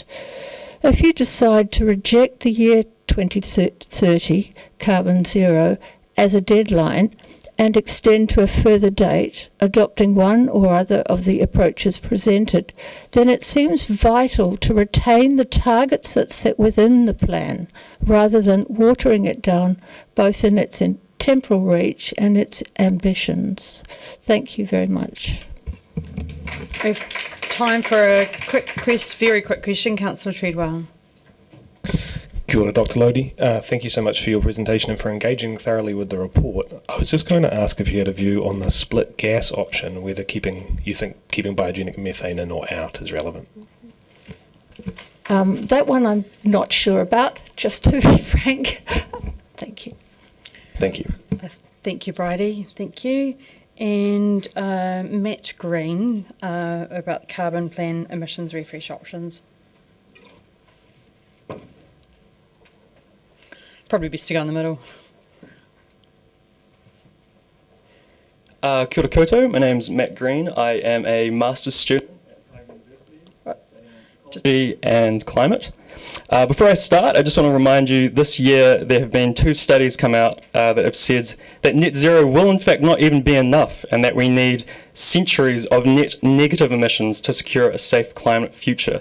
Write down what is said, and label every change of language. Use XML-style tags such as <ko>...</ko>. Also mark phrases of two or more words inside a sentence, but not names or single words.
<en>If you decide to reject the year 2030 carbon zero as a deadline and extend to a further date, adopting one or other of the approaches presented, then it seems vital to retain the targets that sit within the plan, rather than watering it down both in its temporal reach and its ambitions. Thank you very much. We have time for a very quick question. Councillor Treadwell.</en> <mi>Kia ora,</mi> <en>Dr. Lodi. Thank you so much for your presentation and for engaging thoroughly with the report. I was just going to ask if you had a view on the split gas option, whether you think keeping biogenic methane in or out is relevant. That one I'm not sure about, just to be frank. Thank you. Thank you. Thank you, Bridie. Thank you. And Matt Green about carbon plan emissions refresh options. Probably best to go in the middle.</en> <mi>Kia ora koutou,</mi> <en>my name's Matt Green. I am a master's student at Otago University and climate. Before I start, I just want to remind you this year there have been 2 studies come out that have said that net zero will in fact not even be enough and that we need centuries of net negative emissions to secure a safe climate future.</en>